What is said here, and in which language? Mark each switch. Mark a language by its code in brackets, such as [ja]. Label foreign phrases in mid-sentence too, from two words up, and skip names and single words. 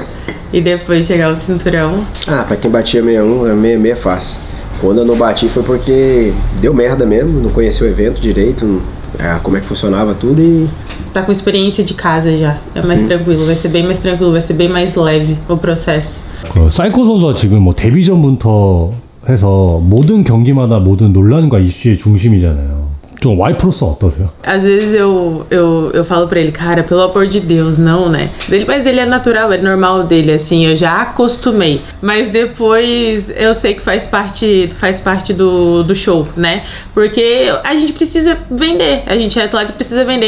[pt] E depois chegar ao cinturão. Ah, pra quem batia 61, 66 é fácil. Quando eu não bati foi porque deu merda mesmo, não conhecia o evento direito, como é que funcionava tudo e... Tá com experiência de casa já, é mais tranquilo, vai ser bem mais tranquilo, vai ser bem mais leve o processo. [ko] 사이코 선수가 지금 뭐 데뷔 전부터 해서 모든 경기마다 모든 논란과 이슈의 중심이잖아요. 좀 와이프로서 어떠세요? [pt] Às vezes eu falo pra ele, cara, pelo amor de Deus, não, né? Mas ele é natural, é normal dele, assim, eu já acostumei. Mas depois eu sei que faz parte do show, né? Porque a gente precisa vender, a gente é atleta, precisa vender.